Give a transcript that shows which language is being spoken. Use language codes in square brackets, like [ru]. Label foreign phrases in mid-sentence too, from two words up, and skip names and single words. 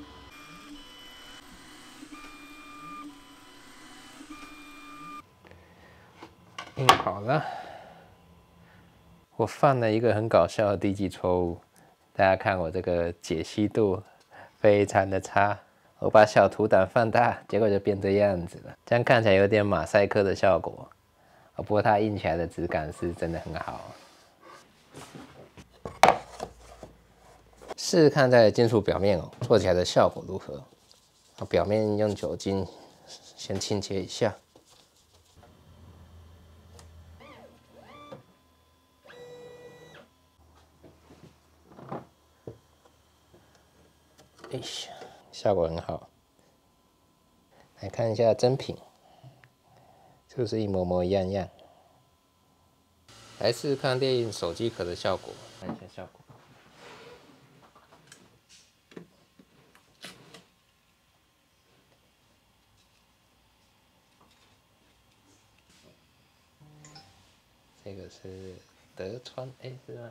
[zh] 印好了，我犯了一個很搞笑的低級錯誤，大家看我這個解析度非常的差，我把小圖檔放大，結果就變這樣子了，這樣看起來有點馬賽克的效果，不過它印起來的質感是真的很好。試試看在金屬表面做起來的效果如何？表面用酒精先清潔一下。哎呀，效果很好。來看一下真品，是不是一模模一樣樣？來試試看列印手機殼的效果，看一下效果。这個是德川，是嗎？